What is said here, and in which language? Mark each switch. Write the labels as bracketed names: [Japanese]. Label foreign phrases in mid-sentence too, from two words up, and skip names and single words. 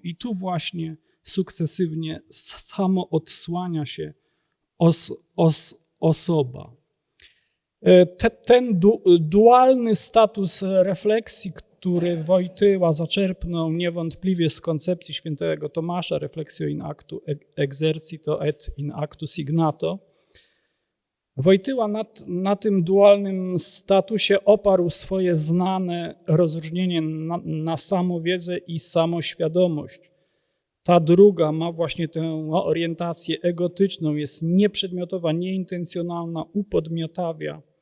[Polish] I tu właśnie sukcesywnie samo odsłania się osoba. Ten dualny status refleksji, który Wojtyła zaczerpnął niewątpliwie z koncepcji świętego Tomasza, [Latin] refleksio in actu exercito et in actu signato, [Polish] Wojtyła na tym dualnym statusie oparł swoje znane rozróżnienie na samowiedzę i samoświadomość. Ta druga ma właśnie tę orientację egotyczną, jest nieprzedmiotowa, nieintencjonalna, upodmiotawia.